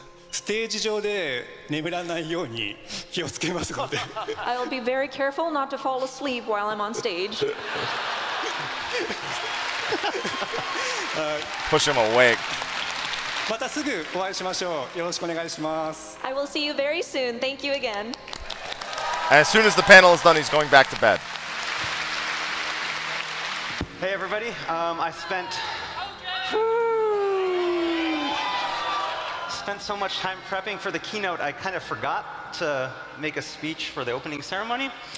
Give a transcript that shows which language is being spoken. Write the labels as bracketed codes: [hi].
[ja] ステージ上で眠らないように気をつけますので。 [en] I will be very careful not to fall asleep while I'm on stage. Push him awake. [ja] またすぐお会いしましょう。よろしくお願いします。 [en] I will see you very soon. Thank you again. And as soon as the panel is done, he's going back to bed. Hey everybody, I spent so much time prepping for the keynote, I kind of forgot to make a speech for the opening ceremony.